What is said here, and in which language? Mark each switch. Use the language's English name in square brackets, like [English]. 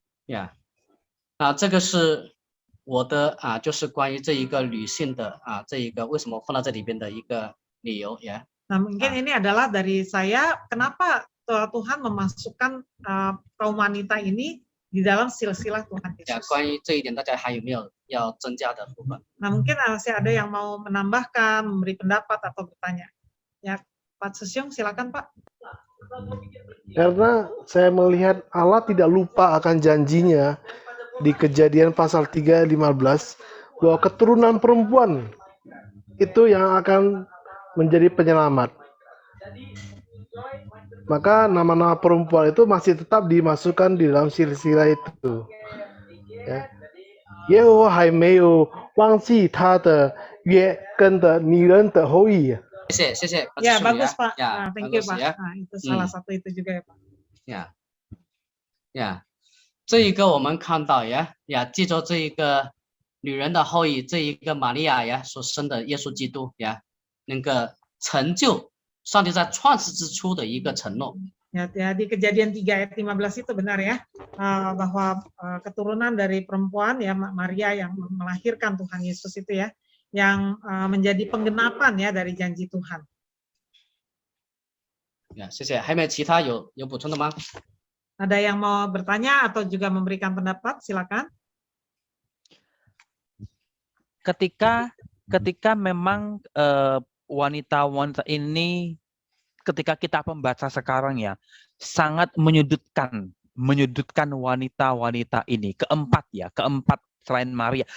[Chinese] 呀，啊，这个是我的就是关于这一个女性的这一个为什么放到这里边的一个理由呀。 [Indonesian] Nah, mungkin ini adalah dari saya kenapa Tuhan memasukkan kaum wanita ini di dalam silsilah Tuhan 呀， Yesus. [Chinese] 关于这一点，大家还有没有要增加的部分？ [Indonesian] Nah, mungkin masih ada yang mau menambahkan, memberi pendapat atau bertanya. Ya, Pak Susyong, silakan Pak. Karena saya melihat Allah tidak lupa akan janjinya di Kejadian pasal 3:15 bahwa keturunan perempuan itu yang akan menjadi penyelamat. Maka nama-nama perempuan itu masih tetap dimasukkan di dalam silsilah itu. Ya. [Chinese] 耶和华还没有忘记他的约跟的女人的后裔。谢谢， [Indonesian] Ya, bagus Pak. Ya, [English] Nah, thank you [Indonesian] bagus Pak. ya. Nah, itu salah satu itu juga ya Pak. [Chinese] 呀，呀，这一个我们看到呀，记着这一个女人的后裔，这一个玛利亚呀所生的耶稣基督呀，能够成就上帝在创世之初的一个承诺。 [Indonesian] Ya, di Kejadian 3 ayat 15 itu benar ya, bahwa keturunan dari perempuan ya Maria yang melahirkan Tuhan Yesus itu ya, yang menjadi penggenapan ya dari janji Tuhan. [Chinese] 呀，谢谢。还有没有其他有补充的吗？ [Indonesian] Ada yang mau bertanya atau juga memberikan pendapat? Silakan. Ketika memang wanita-wanita ini, ketika kita membaca sekarang ya, sangat menyudutkan wanita-wanita ini, keempat selain Maria.